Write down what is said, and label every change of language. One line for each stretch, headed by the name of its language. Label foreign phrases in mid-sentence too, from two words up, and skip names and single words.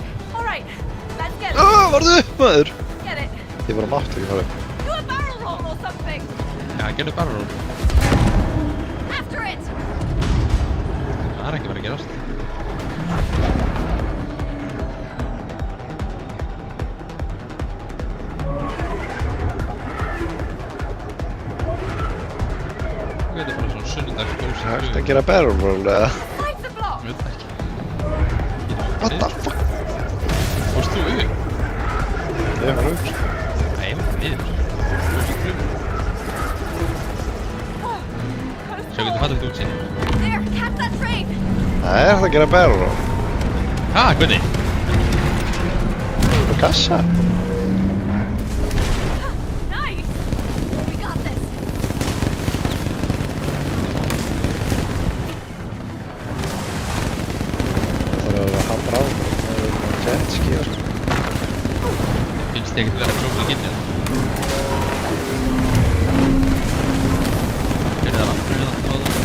English: All right, let's get it.
Icelandic: Varðu upp, maður!
English: Get it.
Icelandic: Ég bara mátti ekki fara upp.
English: Do a barrel roll or something.
Icelandic: Já, gerðu bara ról.
English: After it.
Icelandic: Það er ekki verið að gerast. Þetta er bara svona sunnudags góðs Það er að gera
English: barrel roll
Icelandic: eða?
English: Fight the block.
Icelandic: Ég veit það ekki.
English: What the fuck?
Icelandic: Fórst þú yfir? Ég var upp. Nei, ég var niður. Þú varst flug. Sjá, getur fallið út síðan.
English: There, catch that train.
Icelandic: Það er að gera
English: barrel roll.
Icelandic: Ha, Gunni. Kassa.
English: Nice! We got this!
Icelandic: Það er að hamra á. Það er jetski og sko. Finnst þið ekkert vera klókið ginnið? Gerði það aftur við það.